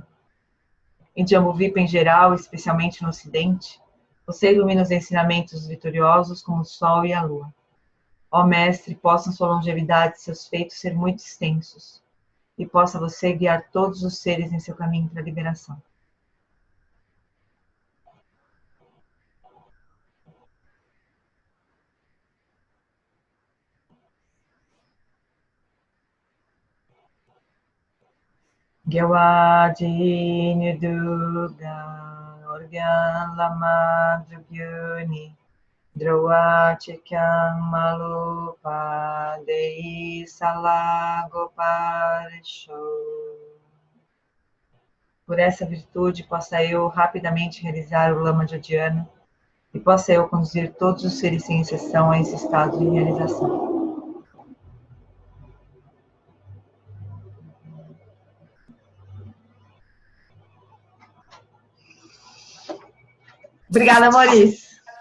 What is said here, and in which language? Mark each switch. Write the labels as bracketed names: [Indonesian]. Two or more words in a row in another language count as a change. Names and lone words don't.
[Portuguese] Em Jambudvipa em geral, especialmente no Ocidente, você ilumina os ensinamentos dos vitoriosos como o sol e a lua. Ó Mestre, possam sua longevidade e seus feitos ser muito extensos, e possa você guiar todos os seres em seu caminho para a liberação. Gyawadi Niduga Organ Lama Drugyuni Droa Chikyang Malupa Dei Salagoparisho. Por essa virtude possa eu rapidamente realizar o Lama Jodiano e possa eu conduzir todos os seres sem exceção a esse estado de realização. Obrigada, Maurício.